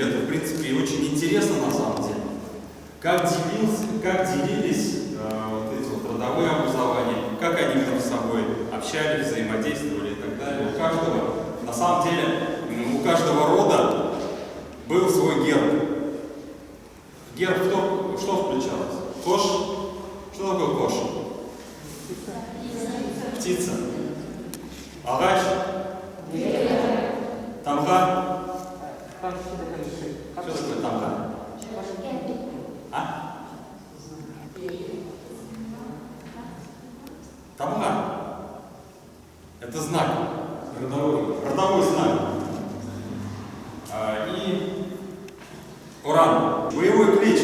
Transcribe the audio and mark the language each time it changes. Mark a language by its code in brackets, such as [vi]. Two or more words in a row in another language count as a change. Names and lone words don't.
[ru] Это, в принципе, очень интересно на самом деле. Как делились вот эти вот родовые образования, как они между собой общались, взаимодействовали и так далее. У каждого, на самом деле, у каждого рода был свой герб. Герб что включалось? Кош? Что такое кош? Птица. [tt] Агач? Тамга? [ru] Что такое тамга? А? Тамга. Это знак. Родовой знак. И уран. Боевой клич.